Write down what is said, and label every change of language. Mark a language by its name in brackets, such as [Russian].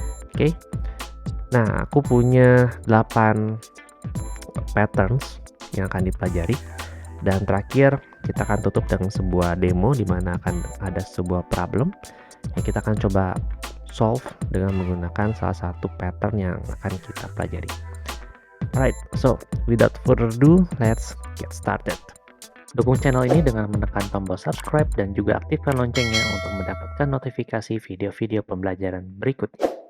[Indonesian] Oke, nah aku punya 8 patterns yang akan dipelajari, dan terakhir kita akan tutup dengan sebuah demo di mana akan ada sebuah problem yang kita akan coba solve dengan menggunakan salah satu pattern yang akan kita pelajari. [English] Alright, so without further ado, let's get started. [Indonesian] Dukung channel ini dengan menekan tombol subscribe dan juga aktifkan loncengnya untuk mendapatkan notifikasi video-video pembelajaran berikutnya.